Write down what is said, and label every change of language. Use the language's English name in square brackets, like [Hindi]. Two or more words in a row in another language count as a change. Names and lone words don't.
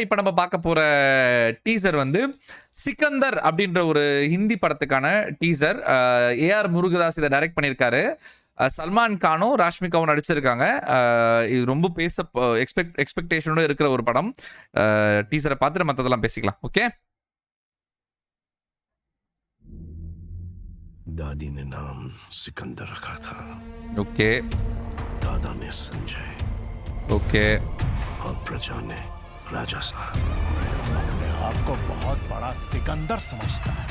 [Tamil] இப்போ நம்ம பார்க்க போற டீசர் வந்து சிக்கந்தர் அப்படின்ற ஒரு ஹிந்தி படத்துக்கான டீசர். ஏஆர் முருகதாஸ் இதை டைரக்ட் பண்ணியிருக்காரு. சல்மான் கானும் ராஷ்மிகாவும் நடிச்சிருக்காங்க. இது ரொம்ப எக்ஸ்பெக்டேஷனோட இருக்கிற ஒரு படம். டீசரை பார்த்துட்டு மற்றதெல்லாம் பேசிக்கலாம். ஓகே. [Hindi] दादी ने नाम सिकंदर रखा था। ओके. दादा ने संजय। ओके. और प्रजा ने राजा साहब। अपने आप को बहुत बड़ा सिकंदर समझता है।